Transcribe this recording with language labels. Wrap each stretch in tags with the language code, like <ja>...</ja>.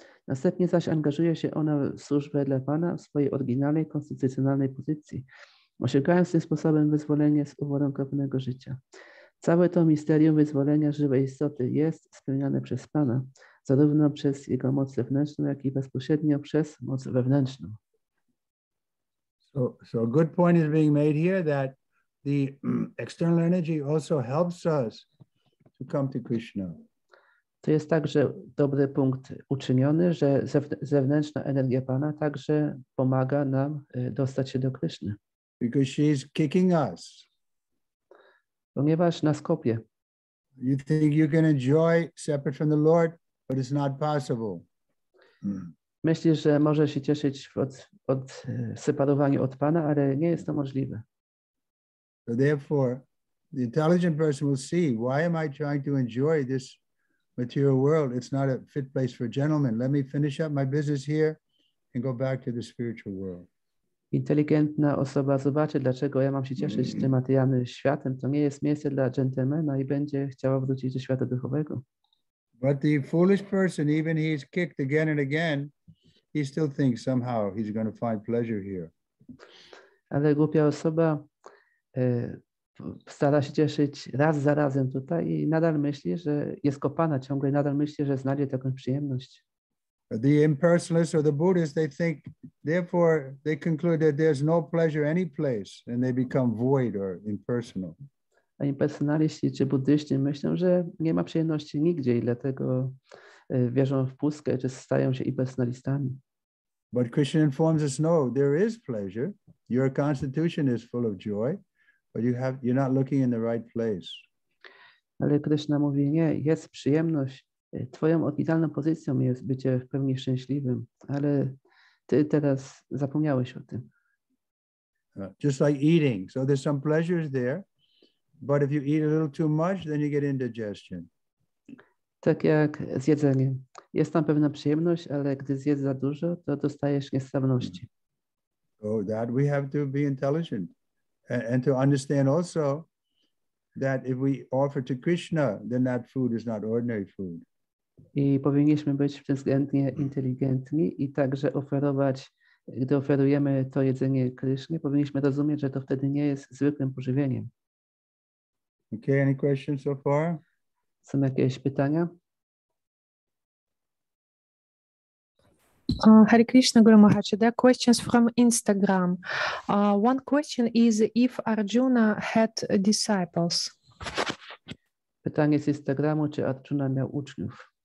<pl>Następnie zaś angażuje się ona w służbę dla Pana w swojej oryginalnej, konstytucjonalnej pozycji, osiągając tym sposobem wyzwolenie z uwarunkowanego życia. Całe to misterium wyzwolenia żywej istoty jest spełniane przez Pana, zarówno przez Jego moc zewnętrzną, jak i bezpośrednio przez moc wewnętrzną.</pl> <en>So a good point is being made here that the external energy also helps us to come to Krishna.</en> <pl>To jest także dobry punkt uczyniony, że zewnętrzna energia Pana także pomaga nam dostać się do Kryszny.</pl> <en>Because she's kicking us.</en> <pl>Ponieważ nas kopie.</pl> <en>You think you can enjoy separate from the Lord, but it's not possible.</en> <pl>Myślisz, że możesz się cieszyć od separowaniu od Pana, ale nie jest to możliwe.</pl> <en>So therefore, the intelligent person will see, why am I trying to enjoy this material world? It's not a fit place for a gentleman. Let me finish up my business here and go back to the spiritual world.</en> <pl>Inteligentna osoba zobaczy, dlaczego ja mam się cieszyć tym materialnym światem. To nie jest miejsce dla dżentelmena i będzie chciała wrócić do świata duchowego.</pl> <en>But the foolish person, even he's kicked again and again, he still thinks somehow he's going to find pleasure here.</en> <pl>Ale głupia osoba stara się cieszyć raz za razem tutaj i nadal myśli, że jest kopana ciągle, nadal myśli, że znajdzie taką przyjemność.</pl> <en>The impersonalists or the Buddhists, they think, therefore, they conclude that there's no pleasure any place, and they become void or impersonal.</en> <pl>A impersonaliści czy buddyści myślą, że nie ma przyjemności nigdzie i dlatego wierzą w pustkę, czy stają się impersonalistami.</pl> <en>But Krishna informs us, no, there is pleasure. Your constitution is full of joy, but you're not looking in the right place.</en> <pl>Ale Krishna mówi, nie, jest przyjemność. Twoją oryginalną pozycją jest bycie w pełni szczęśliwym, ale ty teraz zapomniałeś o tym.</pl> <en>Just like eating. So there's some pleasures there, but if you eat a little too much, then you get indigestion.</en> <pl>Tak jak z jedzeniem. Jest tam pewna przyjemność, ale gdy zjedz za dużo, to dostajesz niestrawności.</pl> <en>So that we have to be intelligent and to understand also that if we offer to Krishna, then that food is not ordinary food.</en> <pl>I powinniśmy być względnie inteligentni i także oferować, gdy oferujemy to jedzenie Krysznie, powinniśmy rozumieć, że to wtedy nie jest zwykłym pożywieniem.</pl> <en>Okay, any questions so far?</en> <pl>Są jakieś pytania?</pl> <sa>Hare Krishna, Guru Maharaj.</sa> <en>There are questions from Instagram. One question is if Arjuna had disciples.</en> <pl>Pytanie z Instagramu, czy Arjuna miał uczniów?</pl>